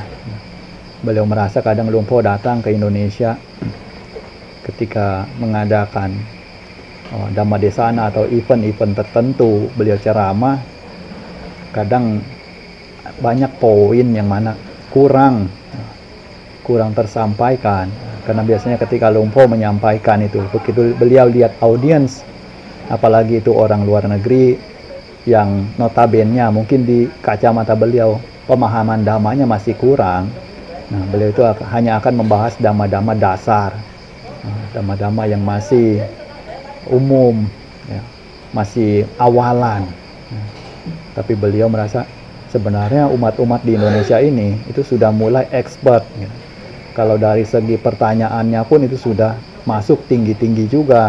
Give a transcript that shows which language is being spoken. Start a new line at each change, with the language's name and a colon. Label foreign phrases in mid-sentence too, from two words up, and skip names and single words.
Indonesian: Beliau merasa kadang Luang Por datang ke Indonesia ketika mengadakan Dhammadesana atau event-event tertentu, beliau ceramah, kadang banyak poin yang mana kurang tersampaikan. Karena biasanya ketika Luang Por menyampaikan itu, begitu beliau lihat audiens, apalagi itu orang luar negeri yang notabene mungkin di kacamata beliau pemahaman dhammanya masih kurang. Nah, beliau itu hanya akan membahas dhamma-dhamma dasar, dhamma-dhamma yang masih umum, ya, masih awalan. Tapi beliau merasa sebenarnya umat-umat di Indonesia ini itu sudah mulai expert. Ya. Kalau dari segi pertanyaannya pun itu sudah masuk tinggi-tinggi juga.